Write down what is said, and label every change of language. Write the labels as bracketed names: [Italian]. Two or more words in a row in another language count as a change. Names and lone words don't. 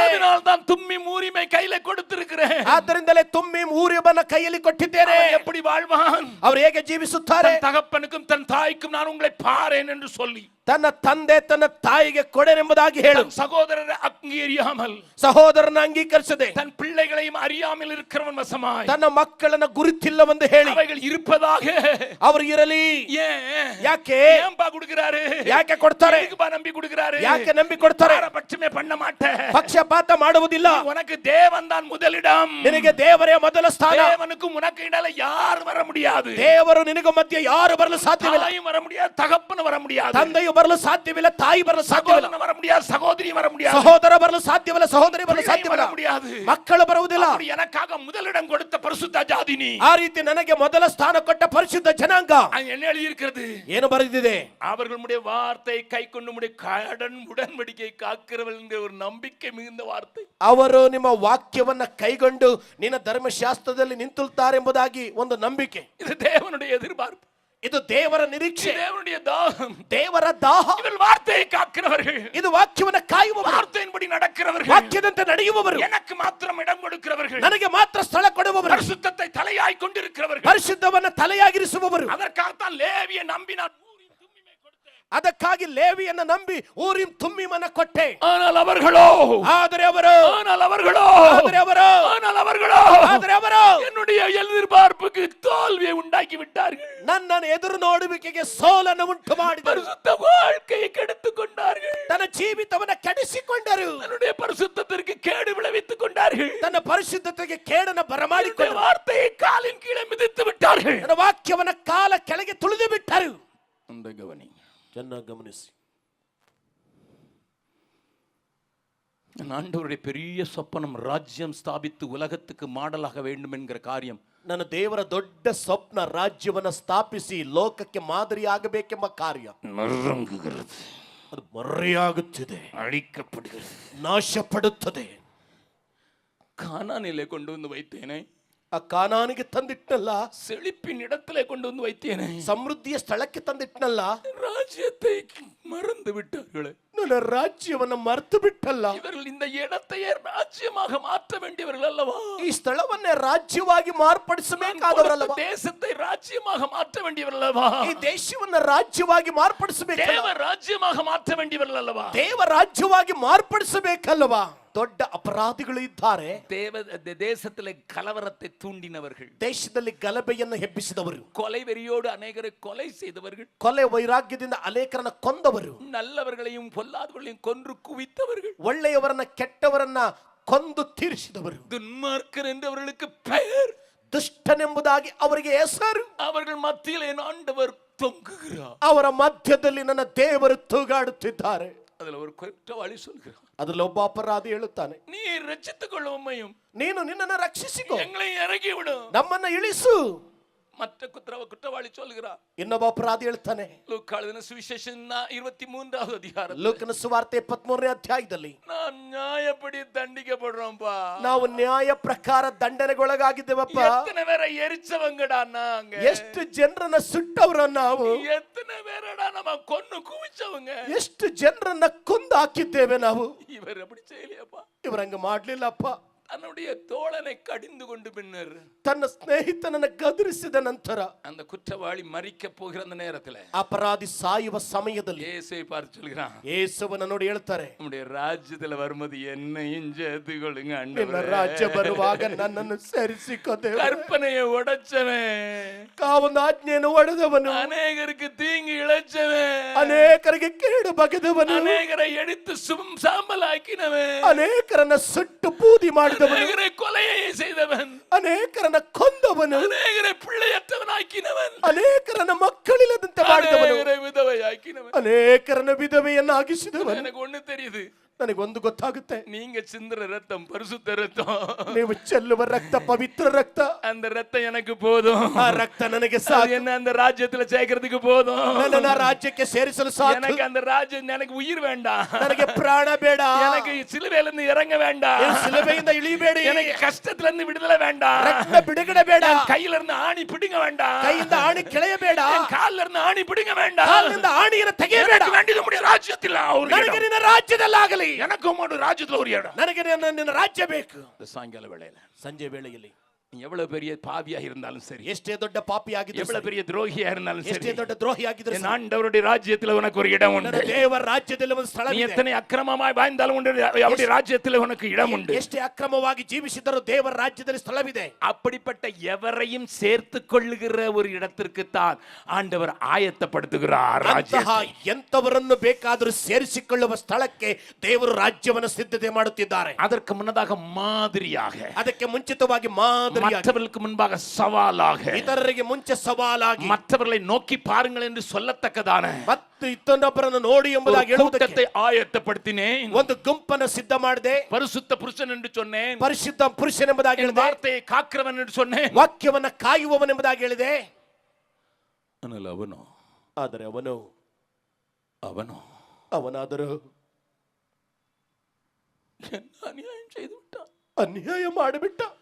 [Tamil] அதனால் தான் தும்மீம் ஊரீமை கையில கொடுத்திருக்கிறேன். [Kannada] ಆದ್ದರಿಂದಲೇ ತುಮ್ಮೀಮ್ ಊರೀಮನ್ನ ಕೈಯಲ್ಲಿ ಕೊಟ್ಟಿದ್ದೇನೆ. [Tamil] எப்படி வாழ்வான்? [Kannada] ಅವರು ಹೇಗೆ ಜೀವಿಸುತ್ತಾರೆ? [Tamil] தன் தகப்பனுக்கும் தன் தாய்க்கும் நான் உங்களை பாரேன் என்று சொல்லி, [Kannada] ತನ್ನ ತಂದೆ ತನ್ನ ತಾಯಿಗೆ ಕೊಡೆನೆಂಬುದಾಗಿ ಹೇಳು. [Tamil] சகோதரரை அங்கீகரியாமல், [Kannada] ಸಹೋದರನ ಅಂಗೀಕರಿಸದೆ, [Tamil] தன் பிள்ளைகளையும் அறியாமல் இருக்கிறவன் வசமாய், [Kannada] ತನ್ನ ಮಕ್ಕಳನ್ನ ಗುರುತಿಲ್ಲವೆಂದು ಹೇಳಿ, [Tamil] அவைகள் இருப்பதாக [Kannada] ಅವರು ಇರಲಿ [Tamil] ஏன் [Kannada] ಯಾಕೆ [Tamil] ஏன்பா கொடுக்கிறாரு? [Kannada] ಯಾಕೆ ಕೊಡ್ತಾರೆ? [Tamil] எதுக்குப்பா நம்பி கொடுக்கிறாரு? [Kannada] ಯಾಕೆ ನಂಬಿ ಕೊಡ್ತಾರೆ? [Tamil] பட்சமே பண்ண மாட்டேன். [Kannada] ಪಕ್ಷಪಾತ ಮಾಡುವುದಿಲ್ಲ. [Tamil] உனக்கு தேவன் தான் முதலிடம். [Kannada] ನಿನಗೆ ದೇವರೇ ಮೊದಲ ಸ್ಥಾನ. [Tamil] தேவனுக்கு உனக்கு இடையில யாரும் வர முடியாது. [Kannada] ದೇವರು ನಿನಗೆ ಮಧ್ಯೆ ಯಾರು ಬರಲು ಸಾಧ್ಯವಿಲ್ಲ. [Tamil] தாயும் வர முடியாது, தகப்பனும் வர முடியாது, [Kannada] ತಂದೆಯು ಬರಲು ಸಾಧ್ಯವಿಲ್ಲ, ತಾಯಿ ಬರಲು ಸಾಧ್ಯವಿಲ್ಲ, [Tamil] சகோதரன் வர முடியாது, சகோதரி வர முடியாது, [Kannada] ಸಹೋದರ ಬರಲು ಸಾಧ್ಯವಿಲ್ಲ, ಸಹೋದರಿ ಬರಲು ಸಾಧ್ಯವಿಲ್ಲ, [Tamil] முடியாது, [Kannada] ಮಕ್ಕಳು ಬರುವುದಿಲ್ಲ. [Tamil] அப்படி எனக்காக முதலிடம் கொடுத்த பரிசுத்த ஜாதினி. [Kannada] ಆ ರೀತಿ ನನಗೆ ಮೊದಲ ಸ್ಥಾನ ಕೊಟ್ಟ ಪರಿಶುದ್ಧ ಜನಾಂಗ. [Tamil] என்ன எழுதி இருக்கிறது? [Kannada] ಏನು ಬರೆದಿದೆ? [Tamil] அவர்களுடைய வார்த்தை கை கொண்டு முடிய கடன் உடன்படிக்கை காக்கிறவர்கள் என்கிற ஒரு நம்பிக்கை மிகுந்த வார்த்தை. [Kannada] ಅವರು ನಿಮ್ಮ ವಾಕ್ಯವನ್ನ ಕೈಗೊಂಡು ನಿನ್ನ ಧರ್ಮಶಾಸ್ತ್ರದಲ್ಲಿ ನಿಂತುಳ್ತಾರೆಂಬುದಾಗಿ ಒಂದು ನಂಬಿಕೆ. [Tamil] இது தேவனுடைய எதிர்பார்ப்பு, [Kannada] ಇದು ದೇವರ ನಿರೀಕ್ಷೆ, [Tamil] தேவனுடைய தாகம், [Kannada] ದೇವರ ದಾಹ. [Tamil] இவர்கள் வார்த்தையை காக்கிறவர்கள், [Kannada] ಇದು ವಾಕ್ಯವನ್ನ ಕಾಯುವವರು, [Tamil] வார்த்தையின்படி நடக்கிறவர்கள், [Kannada] ವಾಕ್ಯದಂತೆ ನಡೆಯುವವರು, [Tamil] எனக்கு மாத்திரம் இடம் கொடுக்கிறவர்கள், [Kannada] ನನಗೆ ಮಾತ್ರ ಸ್ಥಳ ಕೊಡುವವರು, [Tamil] பரிசுத்தத்தை தலையாய் கொண்டிருக்கிறவர்கள், [Kannada] ಪರಿಶುದ್ಧವನ್ನ ತಲೆಯಾಗಿರಿಸುವವರು. [Tamil] அதற்காகத்தான் லேவியை நம்பி நான் [Kannada] ಅದಕ್ಕಾಗಿ ಲೇವಿಯನ್ನ ನಂಬಿ ಊರಿಂ ತುಮ್ಮಿಮನ ಕೊಟ್ಟೆ. [Tamil] ஆனால் அவர்களோ என்னுடைய எதிர்பார்ப்புக்கு தோல்வியை உண்டாக்கி விட்டார்கள். [Kannada] ನನ್ನ ಎದುರು ನೋಡುವಿಕೆಗೆ ಸೋಲನ್ನು ಉಂಟು ಮಾಡಿದರು. [Tamil] பரிசுத்த வாழ்க்கையை கெடுத்துக் கொண்டார்கள். [Kannada] ತನ್ನ ಜೀವಿತವನ್ನ ಕೆಡಿಸಿಕೊಂಡರು. [Tamil] தன்னுடைய பரிசுத்தத்திற்கு கேடு விளைவித்துக் கொண்டார்கள். [Kannada] ತನ್ನ ಪರಿಶುದ್ಧತೆಗೆ ಕೇಡನ್ನು ಬರಮಾಡಿಕೊಂಡರು. [Tamil] வார்த்தையை காலின் கீழே மிதித்து விட்டார்கள். [Kannada] ತನ್ನ ವಾಕ್ಯವನ್ನ ಕಾಲ ಕೆಳಗೆ ತುಳಿದು ಬಿಟ್ಟರು. [Tamil] அந்த கவனி [Kannada] ಚೆನ್ನಾಗಿ ಗಮನಿಸಿ. [Tamil] ஆண்டவருடைய பெரிய சொப்பனம் ராஜ்யம் ஸ்தாபித்து உலகத்துக்கு மாடலாக வேண்டும் என்கிற காரியம். [Kannada] ನನ್ನ ದೇವರ ದೊಡ್ಡ ಸ್ವಪ್ನ ರಾಜ್ಯವನ್ನ ಸ್ಥಾಪಿಸಿ ಲೋಕಕ್ಕೆ ಮಾದರಿಯಾಗಬೇಕೆಂಬ ಕಾರ್ಯ ಅದು ಮರೆಯಾಗುತ್ತಿದೆ, [Tamil] அழிக்கப்படுகிறது, [Kannada] ನಾಶಪಡುತ್ತದೆ. [Tamil] கானானிலே கொண்டு வந்து வைத்தேனே, [Kannada] ಆ ಕಾನಾನಿಗೆ ತಂದಿಟ್ಟನಲ್ಲ, [Tamil] செழிப்பின் இடத்திலே கொண்டு வந்து வைத்தேனே, [Kannada] ಸಮೃದ್ಧಿಯ ಸ್ಥಳಕ್ಕೆ ತಂದಿಟ್ಟನಲ್ಲ, [Tamil] ராஜ்யத்தை மறந்து விட்டார்களே, [Kannada] ನನ್ನ ರಾಜ್ಯವನ್ನ ಮರೆತು ಬಿಟ್ಟಲ್ಲ. [Tamil] இவர்கள் இந்த இடத்தையே ராஜ்யமாக மாற்ற வேண்டியவர்கள் அல்லவா? [Kannada] ಈ ಸ್ಥಳವನ್ನೇ ರಾಜ್ಯವಾಗಿ ಮಾರ್ಪಡಿಸಬೇಕಾದವರಲ್ಲವಾ? [Tamil] தேசத்தை ராஜ்யமாக மாற்ற வேண்டியவர்கள் அல்லவா? [Kannada] ಈ ದೇಶವನ್ನ ರಾಜ್ಯವಾಗಿ ಮಾರ್ಪಡಿಸಬೇಕು. [Tamil] தேவ ராஜ்யமாக மாற்ற வேண்டியவர்கள் அல்லவா? [Kannada] ದೇವ ರಾಜ್ಯವಾಗಿ ಮಾರ್ಪಡಿಸಬೇಕಲ್ಲವಾ? ದೊಡ್ಡ ಅಪರಾಧಿಗಳು ಇದ್ದಾರೆ. [Tamil] தேசத்திலே கலவரத்தை தூண்டினவர்கள், [Kannada] ದೇಶದಲ್ಲಿ ಗಲಭೆಯನ್ನು ಹೆಬ್ಬಿಸಿದವರು, [Tamil] கொலை வெறியோடு அநேகரை கொலை செய்தவர்கள், [Kannada] ಕೊಲೆ ವೈರಾಗ್ಯದಿಂದ ಅನೇಕರನ್ನ ಕೊಂದವರು, [Tamil] நல்லவர்களையும் பொல்லாதவர்களையும் கொன்று குவித்தவர்கள், [Kannada] ಒಳ್ಳೆಯವರನ್ನ ಕೆಟ್ಟವರನ್ನ ಕೊಂದು ತೀರಿಸಿದವರು, [Tamil] துன்மார்க்கர் என்று அவர்களுக்கு பெயர், [Kannada] ದುಷ್ಟನೆಂಬುದಾಗಿ ಅವರಿಗೆ ಹೆಸರು. [Tamil] அவர்கள் மத்தியில் என் ஆண்டவர் தொங்குகிறார். [Kannada] ಅವರ ಮಧ್ಯದಲ್ಲಿ ನನ್ನ ದೇವರು ತೂಗಾಡುತ್ತಿದ್ದಾರೆ. [Tamil] அதுல ஒரு குற்றவாளி சொல்கிறார், [Kannada] ಅದರಲ್ಲಿ ಒಬ್ಬ ಅಪರಾಧಿ ಹೇಳುತ್ತಾನೆ, [Tamil] நீ ரட்சித்துக் கொள்ளும் உம்மையும் [Kannada] ನೀನು ನಿನ್ನನ್ನು ರಕ್ಷಿಸಿಕೋ, [Tamil] எங்களை இறக்கி விடு, [Kannada] ನಮ್ಮನ್ನ ಇಳಿಸು. [Tamil] மற்ற குற்றவாளி சொல்கிறார். [Kannada] ಇನ್ನೊಬ್ಬ ಅಪರಾಧಿ ಹೇಳ್ತಾನೆ, [Tamil] லூக்காளுதின சுவிசேஷம் 23வது அதிகாரம், [Kannada] ಲೂಕನ ಸುವಾರ್ತೆ 23ನೇ ಅಧ್ಯಾಯದಲ್ಲಿ, [Tamil] நான் நியாயப்படி தண்டிக்கப்படுறோம்பா, [Kannada] ನಾವು ನ್ಯಾಯ ಪ್ರಕಾರ ದಂಡನೆಗೊಳಗಾಗಿದ್ದೇವಪ್ಪ. [Tamil] எத்தனை பேரை எரிச்சவங்கடா நாங்க, [Kannada] ಎಷ್ಟು ಜನರನ್ನ ಸುಟ್ಟವ್ರ ನಾವು, [Tamil] எத்தனை பேரடா நம்ம கொன்னு குவிச்சவங்க, [Kannada] ಎಷ್ಟು ಜನರನ್ನ ಕೊಂದು ಹಾಕಿದ್ದೇವೆ ನಾವು. [Tamil] இவர் அப்படி செய்யலையப்பா, [Kannada] ಇವರಂಗ ಮಾಡ್ಲಿಲ್ಲಪ್ಪ. [Tamil] தன்னுடைய தோழனை கடிந்து கொண்டு பின்னர் [Kannada] ತನ್ನ ಸ್ನೇಹಿತನನ್ನ ಗದರಿಸಿದ ನಂತರ [Tamil] அந்த குற்றவாளி மரிக்க போகிற அந்த நேரத்தில் [Kannada] ಅಪರಾಧಿ ಸಾಯುವ ಸಮಯದಲ್ಲಿ [Tamil] இயேசுவை பார்த்து சொல்கிறான், [Kannada] ಯೇಸುವನ್ನ ನೋಡಿ ಹೇಳ್ತಾರೆ, [Tamil] நம்முடைய ராஜ்யத்துல வரும்போது என்னையும் சேர்த்துக்கொள்ளுங்க [Kannada] ನಿನ್ನ [Tamil] ஆண்டவரே. [Kannada] ರಾಜ್ಯ ಬರುವಾಗ ನನ್ನನ್ನು ಸೇರಿಸಿಕೋ ದೇವರೇ. [Tamil] கற்பனையை உடைச்சவன், [Kannada] ಕಾವೊಂದು ಆಜ್ಞೆಯನ್ನು ಒಡೆದವನು, [Tamil] அநேகருக்கு தீங்கு இழைச்சவன், [Kannada] ಅನೇಕರಿಗೆ ಕೇಡು ಬಗೆದವನು, [Tamil] அநேகரை எடுத்து சாம்பலாக்கினவன், [Kannada] ಅನೇಕರನ್ನ ಸುಟ್ಟು ಬೂದಿ ಮಾಡಿದವನು, [Tamil] அநேகரை கொலையை செய்தவன், [Kannada] ಅನೇಕರನ್ನ ಕೊಂದವನು, [Tamil] அநேகரை பிள்ளையற்றவனாக்கினவன், [Kannada] ಅನೇಕರನ್ನ ಮಕ್ಕಳಿಲ್ಲದಂತೆ ಮಾಡಿದವನು, [Tamil] அநேகரை விதவையாக்கினவன். [Kannada] ಅನೇಕರನ್ನ ವಿಧವೆಯನ್ನಾಗಿಸಿದವನು. [Tamil] எனக்கு ஒண்ணு தெரியுது, [Kannada] ನನಗೊಂದು ಗೊತ್ತಾಗುತ್ತೆ, [Tamil] நீங்க சிந்துற ரத்தம் பரிசுத்த ரத்தம், [Kannada] ನೀವು ಚೆಲ್ಲುವ ರಕ್ತ ಪವಿತ್ರ ರಕ್ತ. [Tamil] அந்த ரத்தம் எனக்கு போதும், [Kannada] ಆ ರಕ್ತ ನನಗೆ [Tamil] அது [Kannada] ಸಾಕು, [Tamil] என்ன அந்த ராஜ்யத்துல சேர்க்கிறதுக்கு போதும், [Kannada] ನನ್ನನ್ನ ರಾಜ್ಯಕ್ಕೆ ಸೇರಿಸಲು ಸಾಕು. [Tamil] எனக்கு அந்த ராஜ்யம், எனக்கு உயிர் வேண்டாம், [Kannada] ನನಗೆ ಪ್ರಾಣ ಬೇಡ, [Tamil] எனக்கு சிலுவையில இருந்து இறங்க வேண்டாம், [Kannada] ಶಿಲುಬೆಯಿಂದ ಇಳಿಬೇಡಿ, [Tamil] எனக்கு கஷ்டத்துல இருந்து விடுதலை வேண்டாம், [Kannada] ರಕ್ತ ಬಿಡುಗಡೆ ಬೇಡ, [Tamil] கையில இருந்து ஆணி பிடுங்க வேண்டாம், [Kannada] ಕೈಯಿಂದ ಆಣಿ ಕೆಳೆಯಬೇಡ, [Tamil] கால்ல இருந்து ஆணி பிடுங்க வேண்டாம், [Kannada] ಕಾಲಿನಿಂದ ಆಣಿಯನ್ನು ತೆಗೆಯಬೇಡ. [Tamil] எனக்கு வேண்டியது உம்முடைய ராஜ்யத்தில் ஒரு [Kannada] ನನಗೆ [Tamil] இடம். [Kannada] ನಿನ್ನ ರಾಜ್ಯದಲ್ಲಾಗಲಿ, [Tamil] எனக்கு உம்முடைய ராஜ்யத்துல ஒரு இடம். [Kannada] ನನಗೆ ನಿನ್ನ ರಾಜ್ಯ ಬೇಕು. [Tamil] இந்த சாயங்கால வேளையில [Kannada] ಸಂಜೆ ವೇಳೆಯಲ್ಲಿ [Tamil] நீ எவ்வளவு பெரிய பாவியா இருந்தாலும் சரி, [Kannada] ಎಷ್ಟೇ ದೊಡ್ಡ ಪಾಪಿ ಆಗಿದ್ರು [Tamil] எவ்வளவு பெரிய துரோகியா இருந்தாலும் [Kannada] ಎಷ್ಟೇ [Tamil] சரி, [Kannada] ದೊಡ್ಡ ದ್ರೋಹಿ ಆಗಿದ್ರು [Tamil] என் ஆண்டவருடைய ராஜ்யத்தில் உனக்கு ஒரு இடம் உண்டு. [Kannada] ದೇವರ ರಾಜ್ಯದಲ್ಲಿ ಒಂದು [Tamil] நீ [Kannada] ಸ್ಥಳವಿದೆ. [Tamil] எத்தனை அக்கிரமமாய் வாழ்ந்தாலும் உண்டு, அவருடைய ராஜ்யத்தில் உனக்கு இடம் உண்டு. [Kannada] ಎಷ್ಟೇ ಅಕ್ರಮವಾಗಿ ಜೀವಿಸಿದರೂ ದೇವರ ರಾಜ್ಯದಲ್ಲಿ ಸ್ಥಳವಿದೆ. [Tamil] அப்படிப்பட்ட எவரையும் சேர்த்து கொள்ளுகிற ஒரு இடத்திற்கு தான் ஆண்டவர் ஆயத்தப்படுத்துகிறார். [Kannada] ಅಂತಹ ಎಂತವರನ್ನು ಬೇಕಾದರೂ ಸೇರಿಸಿಕೊಳ್ಳುವ ಸ್ಥಳಕ್ಕೆ ದೇವರು ರಾಜ್ಯವನ್ನು ಸಿದ್ಧತೆ ಮಾಡುತ್ತಿದ್ದಾರೆ. [Tamil] அதற்கு முன்னதாக மாதிரியாக, [Kannada] ಅದಕ್ಕೆ ಮುಂಚಿತವಾಗಿ ಮಾದರಿಯಾಗಿ, [Tamil] மற்றவர்களுக்கு முன்பாக சவாலாக, [Kannada] ಇತರರಿಗೆ ಮುಂಚೆ ಸವಾಲಾಗಿ, [Tamil] மற்றவர்களை நோக்கி பாருங்கள் என்று சொல்லத்தக்கதான [Kannada] ಮತ್ತು ಇನ್ನೊಬ್ಬರನ್ನು ನೋಡಿ ಎಂಬುದಾಗಿ ಹೇಳುವುದಕ್ಕೆ [Tamil] கூட்டத்தை ஆயத்தப்படுத்தினேன். [Kannada] ಒಂದು ಗುಂಪನ್ನು ಸಿದ್ಧ ಮಾಡಿದೆ. [Tamil] பரிசுத்த புருஷன் என்று சொன்னேன். [Kannada] ಪರಿಶುದ್ಧ ಪುರುಷನೆಂಬುದಾಗಿ [Tamil] என் [Kannada] ಹೇಳಿದೆ. [Tamil] வார்த்தையை காக்கிறவன் என்று சொன்னேன். [Kannada] ವಾಕ್ಯವನ್ನ ಕಾಯುವವನೆಂಬುದಾಗಿ ಹೇಳಿದೆ. [Tamil] ஆனால் [Kannada] ಆದರೆ ಅವನಾದರೂ [Tamil] அநியாயம் செய்து விட்டான். [Kannada] ಅನ್ಯಾಯ ಮಾಡಿಬಿಟ್ಟ.